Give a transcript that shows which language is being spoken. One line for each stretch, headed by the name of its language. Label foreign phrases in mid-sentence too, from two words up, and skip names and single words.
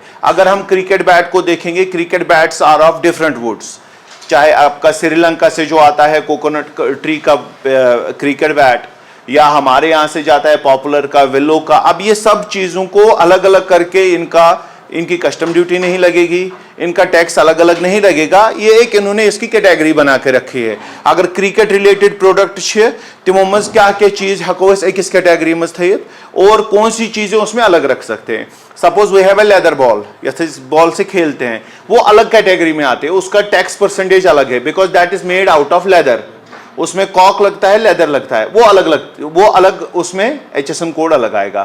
Hindi: अगर हम
English: cricket bat
Hindi: को देखेंगे,
English: cricket bats are of different woods,
Hindi: चाहे आपका श्रीलंका से जो आता है
English: coconut tree
Hindi: का
English: cricket bat,
Hindi: या हमारे यहाँ से जाता है पॉपुलर का, विलो का। अब ये सब चीज़ों को अलग अलग करके इनकी
English: custom duty
Hindi: नहीं लगेगी, इनका टैक्स अलग अलग नहीं लगेगा। ये एक इन्होंने इसकी कैटेगरी बना के रखी है।
Kashmiri: अगर
English: cricket related product
Kashmiri: छे तिमो मज क्या क्या चीज हको अकिस कैटेगरी मज थयित
Hindi: और कौन सी चीजें उसमें अलग रख सकते हैं।
English: suppose we have a leather ball,
Hindi: यथ इस बॉल से खेलते हैं, वो अलग कैटेगरी में आते हैं, उसका
English: tax percentage
Hindi: अलग है,
English: because that is made out of leather.
Hindi: उसमें कॉक लगता है, लेदर लगता है, वो अलग उसमें HSN कोड अलग आएगा।